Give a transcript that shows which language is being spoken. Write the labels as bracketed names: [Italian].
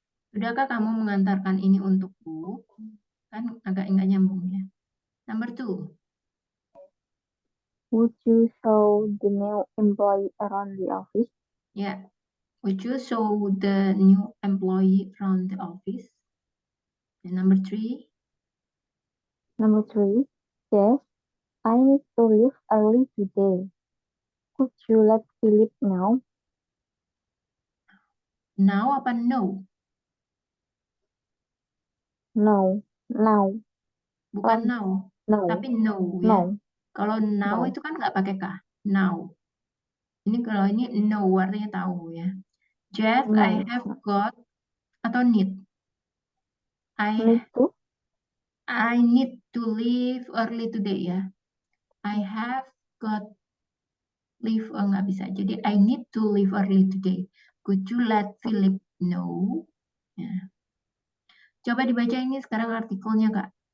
[Indonesian] Sudahkah kamu mengantarkan ini untukku? Kan agak enggak nyambung ya. [English] Number 2. Would you show the new employee around the office? [Indonesian] Ya. [English] Would you show the new employee around the office? And number 3. Number 3, yes, I need to leave early today. Could you let Philip know? [Indonesian] Now apa no? [English] No, now. [Indonesian] Bukan now, [English] No. [Indonesian] tapi no ya. [English] No. [Indonesian] Kalau now [English] No. [Indonesian] itu kan nggak pakai kah? Now. Ini kalau ini no artinya tahu ya. Jeff, [English] No. I have got atau need. Need to? I need to leave early today ya. I have got leave [Indonesian] nggak bisa. [English] Jadi I need to leave early today. Could you let Philip know? [Indonesian] Ya. Coba dibaca ini sekarang artikelnya Kak.